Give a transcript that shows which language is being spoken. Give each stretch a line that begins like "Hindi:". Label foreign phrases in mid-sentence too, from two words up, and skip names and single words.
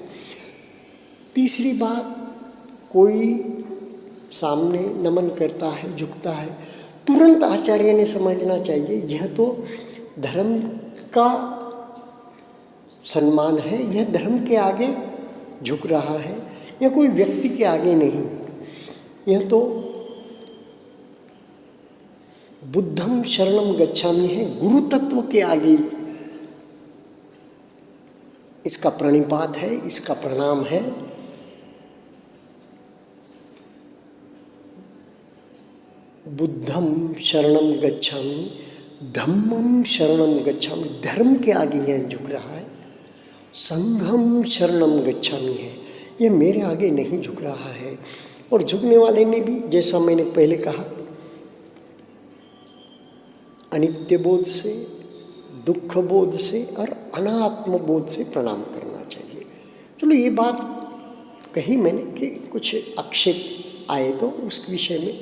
Hindi: तीसरी बात, कोई सामने नमन करता है, झुकता है, तुरंत आचार्य ने समझना चाहिए यह तो धर्म का सम्मान है, यह धर्म के आगे झुक रहा है, यह कोई व्यक्ति के आगे नहीं, यह तो
Pali: बुद्धम शरणम गच्छामि
Hindi: है, गुरु तत्व के आगे इसका प्रणिपात है, इसका प्रणाम है।
Pali: बुद्धम शरणम गच्छामि, धम्मम शरणम गच्छामि,
Hindi: धर्म के आगे यह झुक रहा है।
Pali: संघम शरणम गच्छामि
Hindi: है, यह मेरे आगे नहीं झुक रहा है। और झुकने वाले ने भी, जैसा मैंने पहले कहा, अनित्य बोध से, दुख बोध से और अनात्म बोध से प्रणाम करना चाहिए। चलो, ये बात कही मैंने कि कुछ आक्षेप आए तो उस विषय में।